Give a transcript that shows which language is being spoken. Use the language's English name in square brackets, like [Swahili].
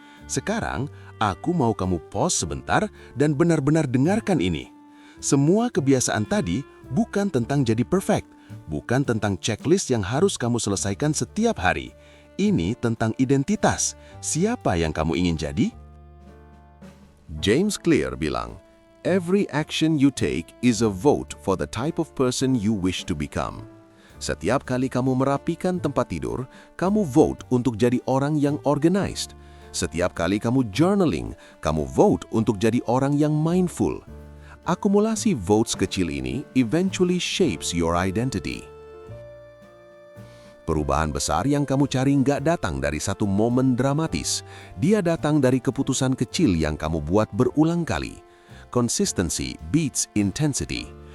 [Indonesian] Sekarang, aku mau kamu pause sebentar dan benar-benar dengarkan ini. Semua kebiasaan tadi bukan tentang jadi perfect, bukan tentang checklist yang harus kamu selesaikan setiap hari. Ini tentang identitas. Siapa yang kamu ingin jadi? [English] James Clear bilang, "Every action you take is a vote for the type of person you wish to become." [Indonesian] Setiap kali kamu merapikan tempat tidur, kamu vote untuk jadi orang yang organized. Setiap kali kamu journaling, kamu vote untuk jadi orang yang mindful. [English] Akumulasi votes [Indonesian] kecil ini [English] eventually shapes your identity. [Indonesian] Perubahan besar yang kamu cari nggak datang dari satu momen dramatis. Dia datang dari keputusan kecil yang kamu buat berulang kali. [English] Consistency beats intensity.